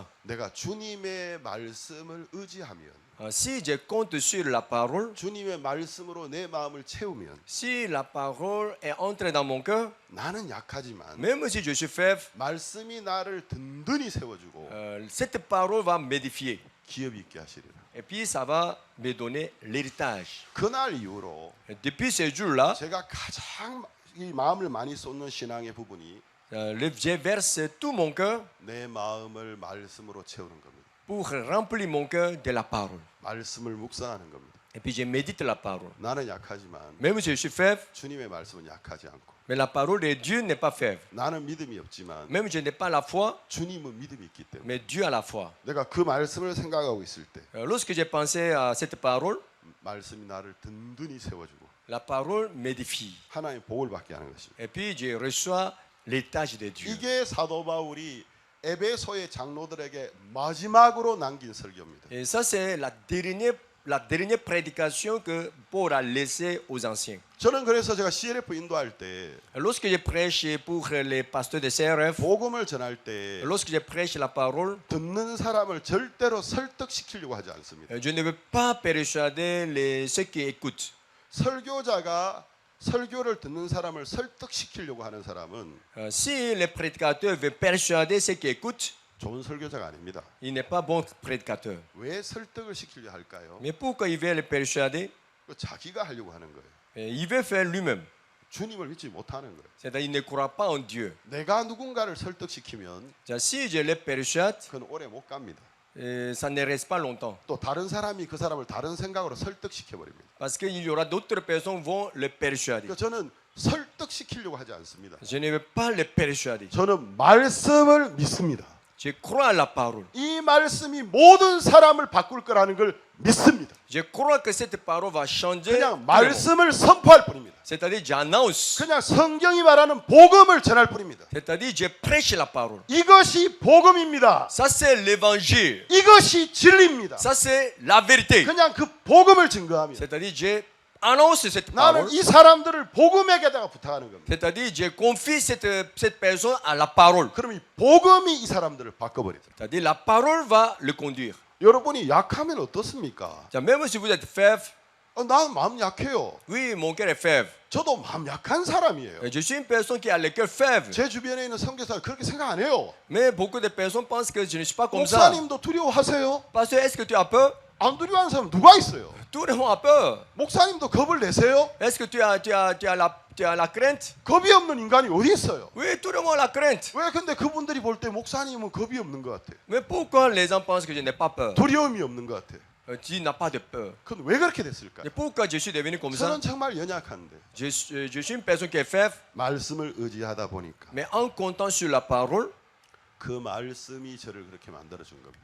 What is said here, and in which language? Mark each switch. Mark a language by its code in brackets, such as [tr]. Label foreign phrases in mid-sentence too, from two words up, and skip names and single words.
[ko] 내가 주님의 말씀을 의지하면 [fr] Si je compte sur la parole, [ko] 주님의 말씀으로 내 마음을 채우면 [fr] si la parole est entrée dans mon cœur, [ko] 나는 약하지만 [fr] même si je suis faible, [ko] 말씀이 나를 든든히 세워주고 [fr] cette parole va m'édifier. [ko] 기업 있게 하시리라. [fr] Et puis ça va me donner l'héritage. [ko] 그날 이후로 [fr] Et depuis ce jour-là, [ko] 제가 가장 이 마음을 많이 쏟는 신앙의 부분이 [fr] je verse tout mon cœur [ko] 내 마음을 말씀으로 채우는 겁니다. [fr] pour remplir mon cœur de la parole. [ko] 말씀을 묵상하는 겁니다. [fr] Et puis je médite la parole. [ko] 나는 약하지만 [fr] Même si je suis faible, [ko] 주님의 말씀은 약하지 않고 [fr] mais la parole de Dieu n'est pas faible. [ko] 나는 믿음이 없지만 [fr] Même je n'ai pas la foi, [ko] 주님은 믿음이 있기 때문에 [fr] mais Dieu a la foi. [ko] 내가 그 말씀을 생각하고 있을 때 [fr] Lorsque j'ai pensé à cette parole, [ko] 말씀이 나를 든든히 세워주고 [fr] la parole m'édifie. [ko] 하나님 복을 받게 하는 것입니다. [fr] Et puis je reçois l'héritage de Dieu. [ko] 이게 사도 바울이 에베소의 장로들에게 마지막으로 남긴 설교입니다. [fr] Et ça, c'est la la dernière prédication que Paul a laissée aux anciens. [ko] 저는 그래서 제가 CLF 인도할 때 [fr] Lorsque je prêche pour les pasteurs de CRF, [ko] 복음을 전할 때 [fr] lorsque je prêche la parole, [ko] 듣는 사람을 절대로 설득시키려고 하지 않습니다. [fr] je ne veux pas persuader ceux qui écoutent. [ko] 설교자가 설교를 듣는 사람을 설득시키려고 하는 사람은 [fr] Si le prédicateur veut persuader ceux qui écoutent, [ko] 좋은 설교자가 아닙니다. [fr] il n'est pas bon prédicateur. [ko] 왜 설득을 시키려 할까요? [fr] Mais pourquoi il veut le persuader? [ko] 자기가 하려고 하는 거예요. [fr] Il veut faire lui-même. [ko] 주님을 믿지 못하는 거예요. [fr] C'est-à-dire il ne croit pas en Dieu. [ko] 내가 누군가를 설득시키면 [fr] Si je le persuade, [ko] 그건 오래 못 갑니다. [fr] ça ne reste pas longtemps. [ko] 또 다른 사람이 그 사람을 다른 생각으로 설득시켜 버립니다. [fr] Parce qu'il y aura d'autres personnes qui vont le persuader. [ko] 그러니까 저는 설득시키려고 하지 않습니다. [fr] Je ne veux pas le persuader. [ko] 저는 말씀을 믿습니다. [fr] Je crois à la parole. [ko] 이 말씀이 모든 사람을 바꿀 거라는 걸 믿습니다. [fr] Je crois que cette parole va changer. [ko] 그냥 [fr] tout le monde. [ko] 말씀을 선포할 뿐입니다. [fr] C'est-à-dire j'annonce. [ko] 그냥 성경이 말하는 복음을 전할 뿐입니다. [fr] C'est-à-dire je prêche la parole. [ko] 이것이 복음입니다. [fr] Ça c'est l'évangile. [ko] 이것이 진리입니다. [fr] Ça c'est la vérité. [ko] 그냥 그 복음을 증거합니다. [fr] C'est-à-dire je annonce cette parole. [ko] 나는 이 사람들을 복음에게다가 부탁하는 겁니다. [fr] C'est-à-dire je confie cette personne à la parole. [ko] 그럼 이 복음이 이 사람들을 바꿔버립니다. [fr] C'est-à-dire la parole va le conduire. [ko] 여러분이 약하면 어떻습니까? 자, [fr] même si vous êtes faible, [ko] 난 마음 약해요. [fr] oui, mon cœur est faible. [ko] 저도 마음 약한 사람이에요. [fr] Je suis une personne qui a le cœur faible. [ko] 제 주변에 있는 선교사가 그렇게 생각 안 해요. [fr] Mais beaucoup de personnes pensent que je ne suis pas comme ça. [ko] 목사님도 두려워하세요? [fr] Pasteur, est-ce que tu as peur? [ko] 안 두려워하는 사람 누가 있어요? [fr] Tout le monde a peur. [ko] 목사님도 겁을 내세요? [fr] Est-ce que tu as la crainte? [ko] 겁이 없는 인간이 어디 있어요? [fr] Oui, tout le monde a la crainte. [ko] 왜 근데 그분들이 볼 때 목사님은 겁이 없는 것 같아요. [fr] Mais pourquoi les gens pensent que je n'ai pas peur? [ko] 두려움이 없는 것 같아요. [fr] Tu n'as pas de peur. [ko] 그건 왜 그렇게 됐을까요? [fr] Et pourquoi je suis devenu comme ça? [ko] 저는 정말 연약한데 [fr] Je suis une personne qui est faible, [ko] 말씀을 의지하다 보니까 [fr] mais en comptant sur la parole, [ko] 그 말씀이 저를 그렇게 만들어 준 겁니다.